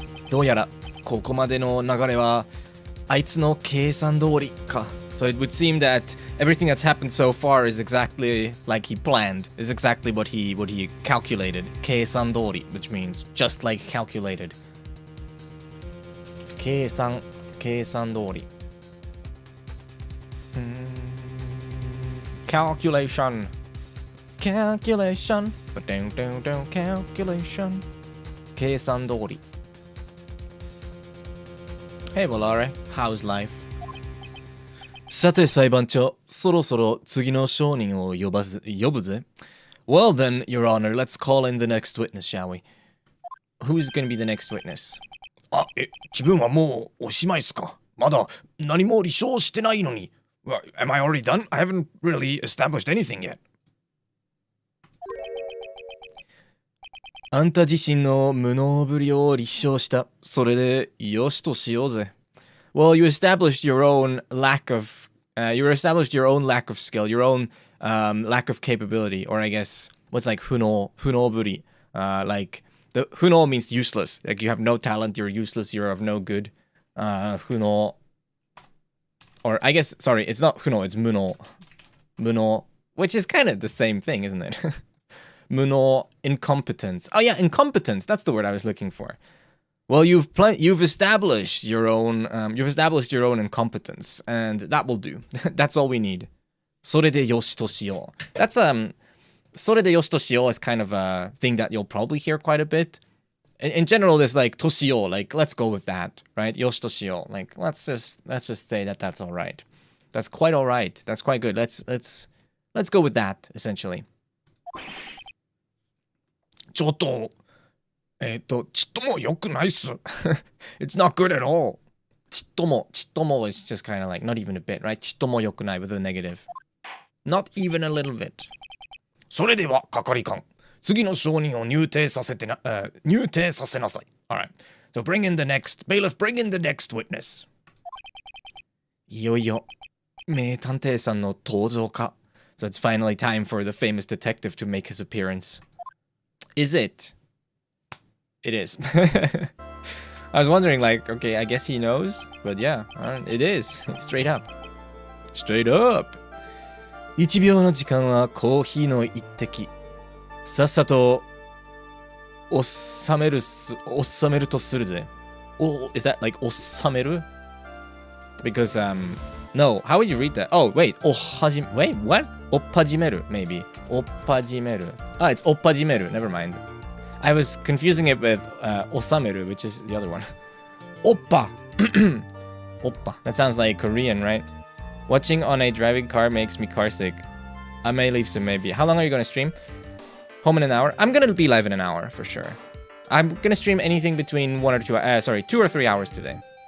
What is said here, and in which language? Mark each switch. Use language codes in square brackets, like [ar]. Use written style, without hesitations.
[ja] どうやらここまでの流れはあいつの計算通りか。 [en] So it would seem that everything that's happened so far is exactly like he planned, is exactly what he calculated. 計算通り, which means just like calculated. [ja] 計算通り. [en] Calculation. Calculation. Calculation. 計算通り. Hey Volare, how's life? [ja] さて裁判長、そろそろ次の証人を呼ぶぜ。 [en] Well then, Your Honor, let's call in the next witness, shall we? Who's gonna be the next witness? [ja] 自分はもうおしまいっすか？まだ何も立証してないのに。 [en] Am I already done? I haven't really established anything yet. [ja] あんた自身の無能ぶりを立証した。それでよしとしようぜ。 [en] Well, you established your own lack of lack of skill, your own lack of capability, or I guess what's like huno buri. Like the huno means useless. Like you have no talent, you're useless, you're of no good. Huno, or I guess sorry, it's not huno, it's muno, which is kind of the same thing, isn't it? Muno, incompetence. Oh yeah, incompetence. That's the word I was looking for. Well, you've established your own incompetence, and that will do. That's all we need. [ja] それでよしとしよう. [en] That's [ja] それでよしとしよう [en] is kind of a thing that you'll probably hear quite a bit. In general, there's like としよう, like let's go with that, right? [ja] よしとしよう, [en] like let's just say that that's all right. That's quite all right. That's quite good. Let's go with that essentially. [ja] ちょっとちっとも良くないっす。 [en] It's not good at all. ちっとも is just kind of like not even a bit, right? [ja] ちっとも良くない [en] with a negative. Not even a little bit. [ja] それでは係官、次の証人を入廷させなさい。 [en] Alright. So bring in the next bailiff. Bring in the next witness. [ja] いよいよ名探偵さんの登場か。 [en] So it's finally time for the famous detective to make his appearance. Is it? It is. I was wondering, like, okay, I guess he knows, but yeah, it is. Straight up. Straight up. [ja] 1秒の時間はコーヒーの一滴。さっさと収めるとするぜ。 [en] Oh, is that like 収める? Because no, how would you read that? Oh, wait, wait, what? おっぱじめる maybe. おっぱじめる.Ah, it's おっぱじめる. Never mind. I was confusing it with osameru, which is the other one. Oppa. Oppa. That sounds like Korean, right? Watching on a driving car makes me car sick. I may leave soon, maybe. How long are you going to stream? Home in an hour? I'm going to be live in an hour, for sure. I'm going to stream anything between 2 or 3 hours today.